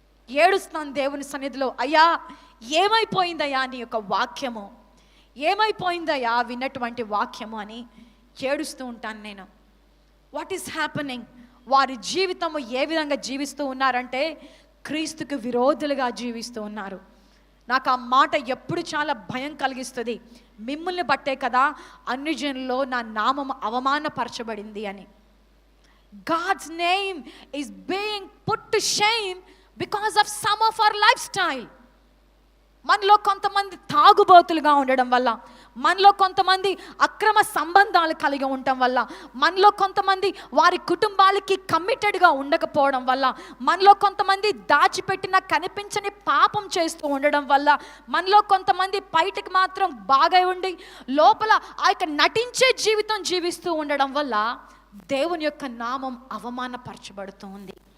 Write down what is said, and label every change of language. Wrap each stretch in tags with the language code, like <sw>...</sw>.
<te>ఏడుస్తాను దేవుని సన్నిధిలో, అయ్యా ఏమైపోయిందయ్యా నీ యొక్క వాక్యము, ఏమైపోయిందయ్యా విన్నటువంటి వాక్యము అని ఏడుస్తూ ఉంటాను నేను.</te> <en>What is happening?</en> <te>వారి జీవితము ఏ విధంగా జీవిస్తూ ఉన్నారంటే క్రీస్తుకు విరోధులుగా జీవిస్తూ ఉన్నారు. నాకు ఆ మాట ఎప్పుడు చాలా భయం కలిగిస్తుంది. మిమ్మల్ని బట్టే కదా అన్ని జనుల్లో నా నామం అవమానపరచబడింది అని.</te> <en>God's name is being put to shame because of some of our lifestyle.</en> <te>మనలో కొంతమంది తాగుబోతులుగా ఉండడం వల్ల, మనలో కొంతమంది అక్రమ సంబంధాలు కలిగి ఉండటం వల్ల, మనలో కొంతమంది వారి కుటుంబాలకి కమిటెడ్గా ఉండకపోవడం వల్ల, మనలో కొంతమంది దాచిపెట్టిన కనిపించని పాపం చేస్తూ ఉండడం వల్ల, మనలో కొంతమంది బయటకు మాత్రం బాగా ఉండి లోపల ఆ యొక్క నటించే జీవితం జీవిస్తూ ఉండడం వల్ల దేవుని యొక్క నామం అవమానపరచబడుతూ ఉంది.</te>